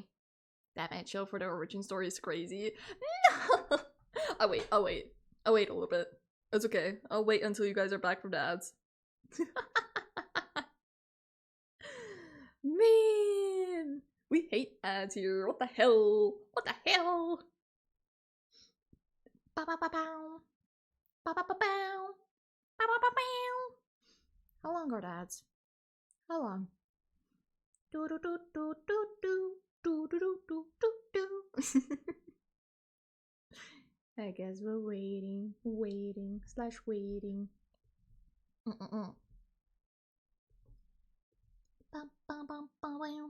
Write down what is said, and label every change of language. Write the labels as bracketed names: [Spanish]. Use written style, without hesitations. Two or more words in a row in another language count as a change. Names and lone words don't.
[English] That man show for the origin story is crazy. No! I'll wait a little bit. It's okay. I'll wait until you guys are back from the ads. Man! We hate ads here. What the hell? What the hell? Ba ba ba bow. Ba ba ba bow. Ba ba ba bow. How long are the ads? How long? Do do do do do do do do do do do. I guess we're waiting. Waiting. Bum bum bum bum bum.